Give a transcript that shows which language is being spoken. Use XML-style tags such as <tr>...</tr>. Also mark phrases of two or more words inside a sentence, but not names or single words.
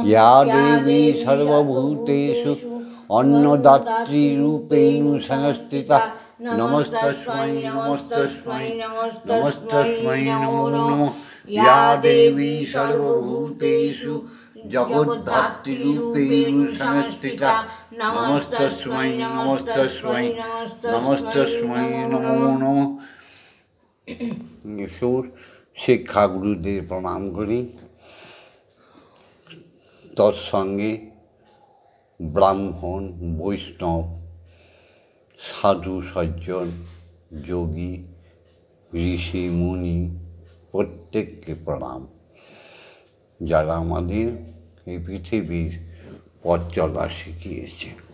<sa>या देवी सर्वभूतेषु अन्नदात्रीरूपेण संस्थिता, नमस्तस्मै नमस्तस्मै नमस्तस्मै नमो नमः। या देवी सर्वभूतेषु जगद्धात्रीरूपेण संस्थिता, नमस्तस्मै नमस्तस्मै नमस्तस्मै नमो नमः।</sa> <bn>শিক্ষা গুরুদের প্রণাম করি। তৎসঙ্গে ব্রাহ্মণ বৈষ্ণব সাধু সজ্জন যোগী ঋষি মুনি প্রত্যেককে প্রণাম, যারা আমাদের এই পৃথিবীর পথ চলা শিখিয়েছে,</bn>